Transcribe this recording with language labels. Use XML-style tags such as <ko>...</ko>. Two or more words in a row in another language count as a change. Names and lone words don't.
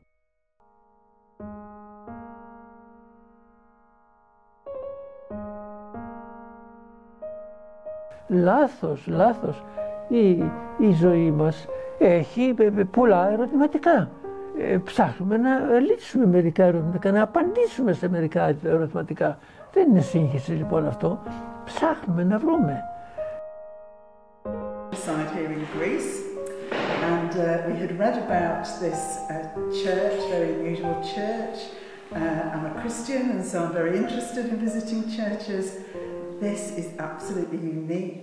<el>Λάθος, λάθος. Η ζωή μας έχει πολλά ερωτηματικά. Ψάχνουμε να λύσουμε μερικά ερωτηματικά, να απαντήσουμε σε μερικά ερωτηματικά. Δεν είναι σύγχυση λοιπόν αυτό. Ψάχνουμε να βρούμε.</el> <en>Here in Greece, and we had read about this church, very unusual church. I'm a Christian, and so I'm very interested in visiting churches. This is absolutely unique.</en>